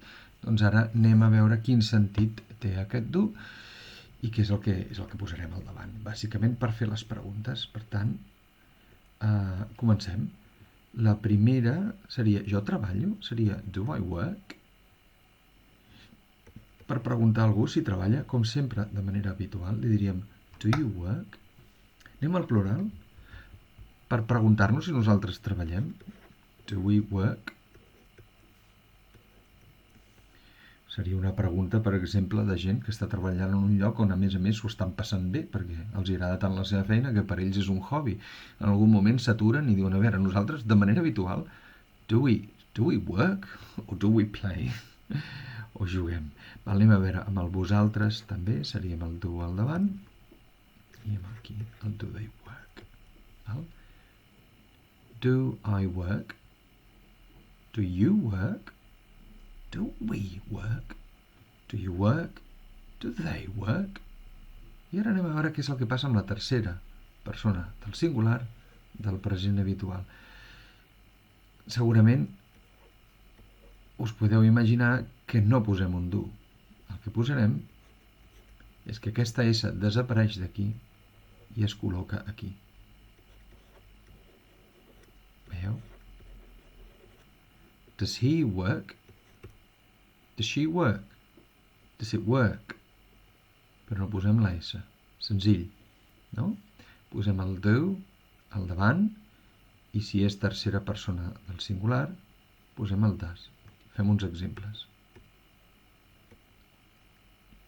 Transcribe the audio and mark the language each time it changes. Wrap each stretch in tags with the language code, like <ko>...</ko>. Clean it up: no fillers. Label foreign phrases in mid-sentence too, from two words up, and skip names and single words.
<ca>Doncs ara anem a veure quin sentit té aquest do i què és el que posarem al davant. Bàsicament per fer les preguntes. Per tant, comencem. La primera seria jo treballo, seria</ca> <en>do I work?</en> <ca>Per preguntar a algú si treballa, com sempre, de manera habitual, li diríem</ca> <en>do you work?</en> <ca>Anem al plural. Per preguntar-nos si nosaltres treballem,</ca> <en>do we work?</en> <ca>Seria una pregunta, per exemple, de gent que està treballant en un lloc on, a més, s'ho estan passant bé, perquè els agrada tant la seva feina que per ells és un hobby. En algun moment s'aturen i diuen, a veure, nosaltres, de manera habitual,</ca> <en>do we work? O do we play?</en> <ca>O juguem? Anem a veure, amb el vosaltres també seríem el do al davant, i amb aquí el</ca> <en>do they work. Do I work? Do you work? Do we work? Do you work? Do they work?</en> <ca>I ara anem a veure què és el que passa amb la tercera persona del singular del present habitual. Segurament us podeu imaginar que no posem un do. El que posarem és que aquesta S desapareix d'aquí i es col·loca aquí. Veieu?</ca> <en>Does he work? Does she work? Does it work?</en> <ca>Però no posem la S. Senzill, no? Posem el do al davant i si és tercera persona del singular, posem el does. Fem uns exemples.</ca>